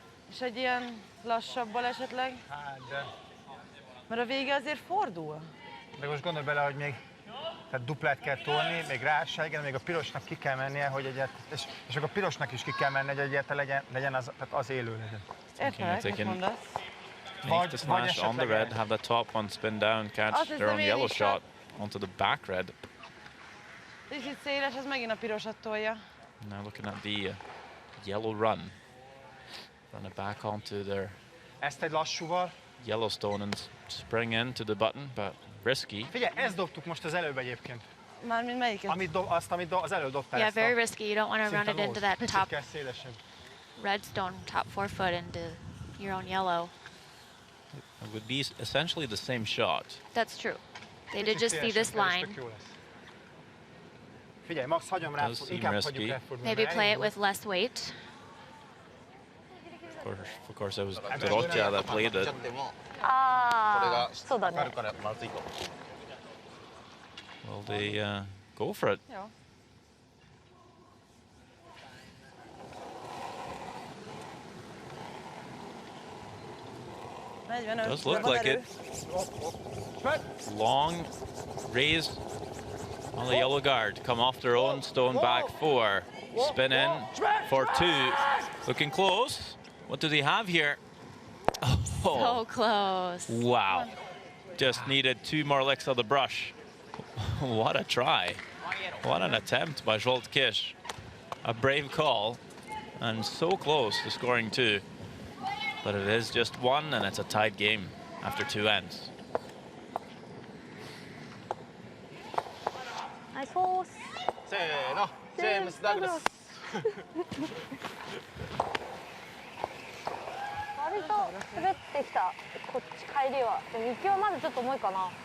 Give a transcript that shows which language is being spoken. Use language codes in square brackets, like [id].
[hu] És egy ilyen lassabbal esetleg? Hát, de... Mert a vége azért fordul. De most gondolj bele, hogy még tehát duplát kell tolni, még ráássá, igen, még a pirosnak ki kell mennie, hogy és akkor a pirosnak is ki kell menni, hogy egyáltalán legyen az, tehát az élő legyen. Értelek, mit mondasz? [en] Make the smash on the red, have the top one spin down, catch their own yellow shot onto the back red. [hu] Kicsit széles, ez megint a pirosat tolja. [en] Now looking at the yellow run. Run it back onto their [hu] Ezt egy lassúval. [en] Yellowstone and spring into the button, but risky. [hu] Figyelj, ezt dobtuk most az előbb egyébként. Mármint melyiket? Amit az előbb dobtál. [en] Yeah, very risky. You don't want to run it into that top [hu] kell szélesebb. [en] redstone, top 4 foot into your own yellow. It would be essentially the same shot. That's true. They did just see this line. [hu] Figyelj, Max, hagyom rá, inkább hagyjuk ráfordulni. [en] Maybe play it with less weight. Of course, it was Dorotja that played it. [ja] ああ、そうだね。 [en] Will they go for it? [hu] Ja. [en] Does look like it. Long raise on the yellow guard. Come off their own, stone back 4. Spin in for 2. Looking close. What do they have here? Oh, So close. wow. Just needed 2 more licks of the brush. What a try. What an attempt by Zsolt Kish. A brave call and so close to scoring 2. But it is just 1 and it's a tied game after 2 ends. [ja] ナイスフォース。せーの、ジェームス・ダグラス。割と滑ってきたこっち帰りは。でも行きはまだちょっと重いかな。